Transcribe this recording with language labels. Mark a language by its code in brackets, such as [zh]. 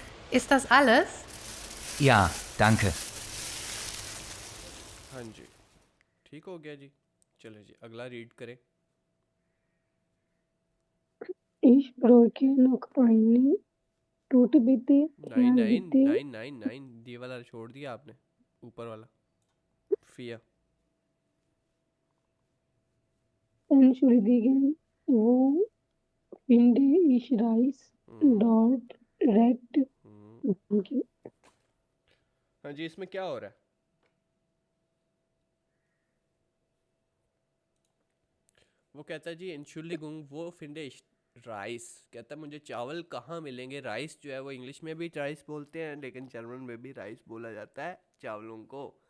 [de] Ist das alles? Ja, danke. [hi] हाँ जी, ठीक हो गया जी। चलो जी, अगला रीड करें। [de] Ich brauche noch eine Tüte bitte. नाइन Ja, नाइन bitte. [hi] Nine nine nine ये वाला छोड़ दिया आपने, ऊपर वाला फिया। [de] Entschuldigen, wo finde ich Reis? Dort recht. Danke. [hi] हाँ जी, इसमें क्या हो रहा है? वो कहता है जी Entschuldigung, वो [de] finde ich [hi] राइस, कहता है मुझे चावल कहाँ मिलेंगे। राइस जो है वो इंग्लिश में भी राइस बोलते हैं, लेकिन जर्मन में भी राइस बोला जाता है चावलों को।